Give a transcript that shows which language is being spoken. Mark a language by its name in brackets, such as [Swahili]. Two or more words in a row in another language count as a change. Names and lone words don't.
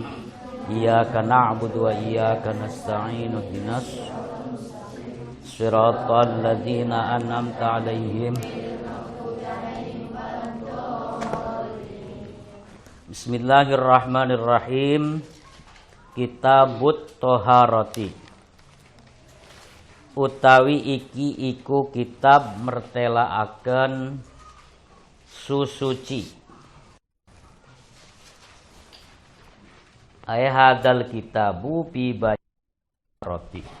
[Arabic] إياك نعبد وإياك نستعين اهدنا الصراط الذين أنعمت عليهم. بسم الله الرحمن الرحيم. كتاب الطهارة. [Javanese] Utawi iki iku kitab mertelaaken susuci. [Arabic] هذا الكتاب بروتي.